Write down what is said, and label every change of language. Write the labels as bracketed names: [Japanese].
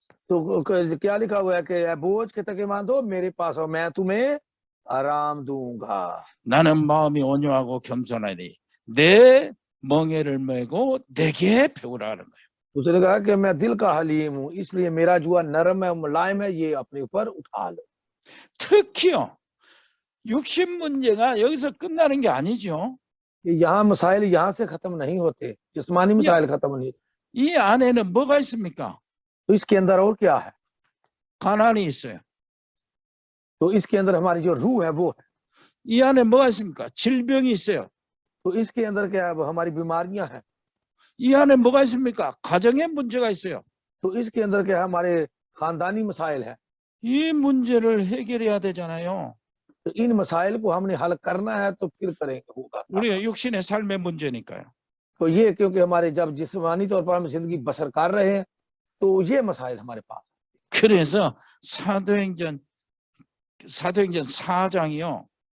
[Hindi] तो क्या लिखा हुआ है कि बोझ खटके मानो मेरे पास आओ, मैं तुम्हें आराम दूंगा। [Korean] 나는 마음이 온유하고 겸손하니 내 멍에를 메고 내게 배우라 하는 거예요. [Hindi] उसने कहा कि मैं दिल का हलीम हूँ, इसलिए मेरा जुआ नरम है, मुलायम है, ये अपने ऊपर उठा लो। [Korean] 특히요 육신 문제가 여기서 끝나는 게 아니죠. [Hindi] यहाँ मसाइल यहाँ से खत्म नहीं होते, जिस्मानी मसाइल खत्म नहीं होते। [Korean] 이 안에는 뭐가 있습니까? [Hindi] तो इसके अंदर और क्या है? [Korean] 가난이 있어요. [Hindi] तो इसके अंदर हमारी जो रूह है वो है। [Korean] 이 안에 뭐가 있습니까? 질병이 있어요. [Hindi] तो इसके अंदर क्या है, वो हमारी बीमारियां हैं। [Korean] 이 안에 뭐가 있습니까? 가정의 문제가 있어요. [Hindi] तो इसके अंदर क्या है, हमारे खानदानी मसाइल है। [Korean] 이 문제를 해결해야 되잖아요. [Hindi] तो इन मसाइल को हमने हल करना है, तो फिर करेंगे, होगा। [Korean] 우리가 육신의 삶의 문제니까요. [Hindi] तो ये क्योंकि हमारे जब जिस्मानी तौर पर हम जिंदगी बसर कर रहे हैं, तो ये मसाइल हमारे पास। [Korean] 그래서 사도행전 4장이요.